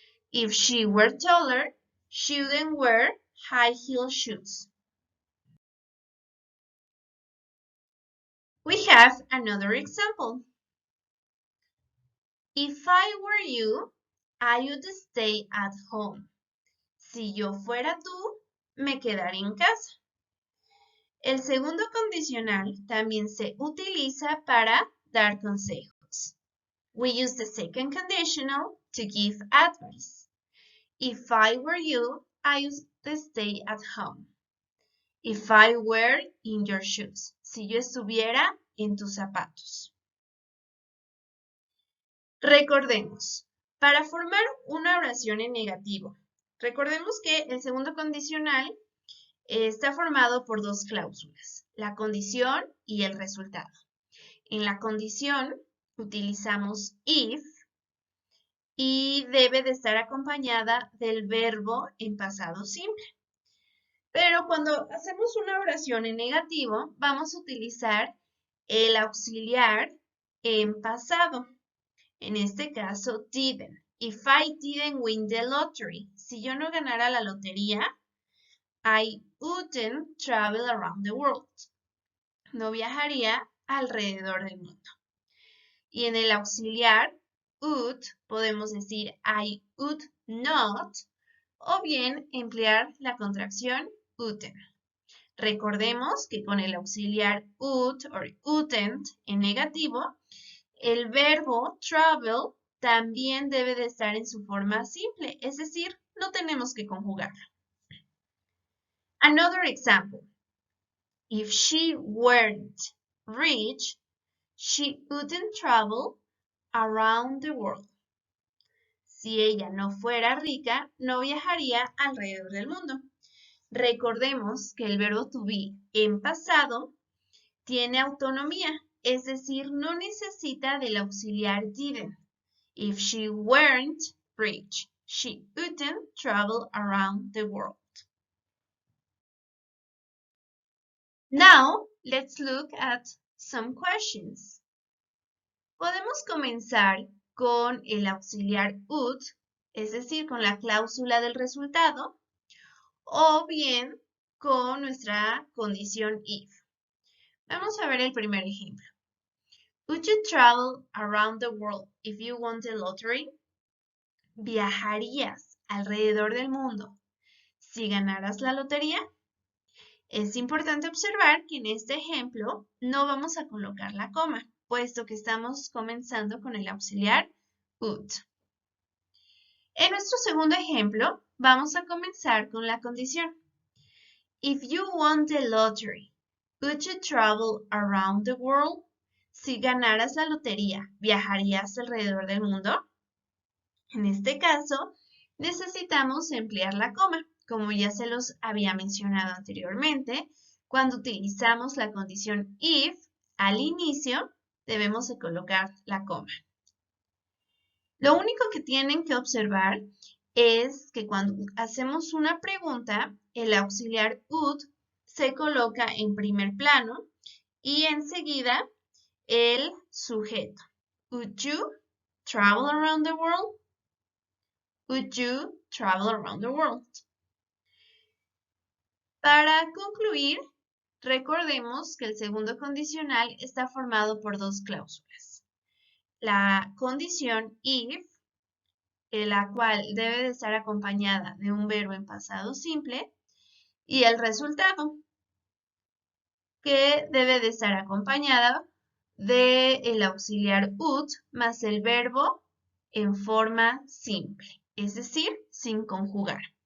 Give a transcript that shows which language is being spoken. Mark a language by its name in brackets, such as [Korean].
[English] If she were taller, she wouldn't wear high-heel shoes. We have another example. If I were you, I would stay at home. [Spanish] Si yo fuera tú, me quedaría en casa. El segundo condicional también se utiliza para dar consejos. [English] We use the second conditional to give advice. If I were you, I would stay at home. If I were in your shoes. [Spanish] Si yo estuviera en tus zapatos. Recordemos, para formar una oración en negativo, recordemos que el segundo condicional está formado por dos cláusulas, la condición y el resultado. En la condición utilizamos if y debe de estar acompañada del verbo en pasado simple. Pero cuando hacemos una oración en negativo, vamos a utilizar el auxiliar en pasado. En este caso, didn't. [English] If I didn't win the lottery. [Spanish] Si yo no ganara la lotería, [English] I wouldn't travel around the world. [Spanish] No viajaría alrededor del mundo. Y en el auxiliar, would, podemos decir I would not, o bien emplear la contracción wouldn't. Recordemos que con el auxiliar would o wouldn't en negativo, el verbo travel también debe de estar en su forma simple, es decir, no tenemos que conjugarlo. [English] Another example. If she weren't rich, she wouldn't travel around the world. [Spanish] Si ella no fuera rica, no viajaría alrededor del mundo. Recordemos que el verbo to be en pasado tiene autonomía, es decir, no necesita del auxiliar didn't. [English] If she weren't rich, she wouldn't travel around the world. Now, let's look at some questions. [Spanish] Podemos comenzar con el auxiliar would, es decir, con la cláusula del resultado, o bien con nuestra condición if. Vamos a ver el primer ejemplo. [English] Would you travel around the world if you won the lottery? [Spanish] ¿Viajarías alrededor del mundo si ganaras la lotería? Es importante observar que en este ejemplo no vamos a colocar la coma, puesto que estamos comenzando con el auxiliar would. En nuestro segundo ejemplo, vamos a comenzar con la condición. [English] If you won the lottery, would you travel around the world? [Spanish] Si ganaras la lotería, ¿viajarías alrededor del mundo? En este caso, necesitamos emplear la coma, como ya se los había mencionado anteriormente. Cuando utilizamos la condición if, al inicio debemos de colocar la coma. Lo único que tienen que observar es que cuando hacemos una pregunta, el auxiliar would se coloca en primer plano y enseguida el sujeto. [English] Would you travel around the world? Would you travel around the world? [Spanish] Para concluir, recordemos que el segundo condicional está formado por dos cláusulas. La condición if la cual debe de estar acompañada de un verbo en pasado simple, y el resultado, que debe de estar acompañada del auxiliar ut más el verbo en forma simple, es decir, sin conjugar.